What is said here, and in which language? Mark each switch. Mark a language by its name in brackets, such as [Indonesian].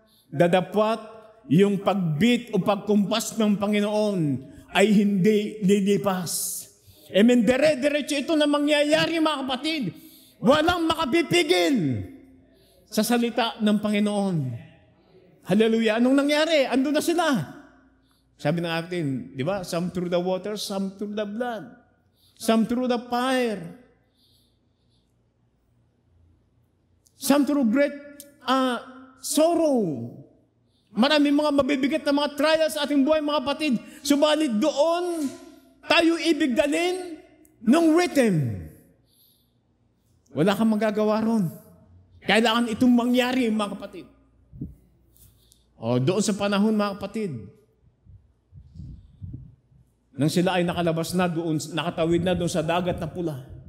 [Filipino] Dadapwat yung pagbit o pagkumpas ng Panginoon ay hindi lilipas. Amen. Dire-diretso ito na mangyayari, mga kapatid. Walang makapipigil sa salita ng Panginoon. Hallelujah. Anong nangyari? Andun na sila. Sabi ng atin, di ba? [English] Some through the water, some through the blood. Some through the fire. some through great sorrow. [Filipino] Maraming mga mabibigat na mga trials sa ating buhay, mga kapatid. Subalit doon, tayo ibig dalhin ng rhythm. Wala kang magagawa ron. Kailangan itong mangyari, mga kapatid. O, doon sa panahon, mga kapatid, nang sila ay nakalabas na doon, nakatawid na doon sa dagat na pula.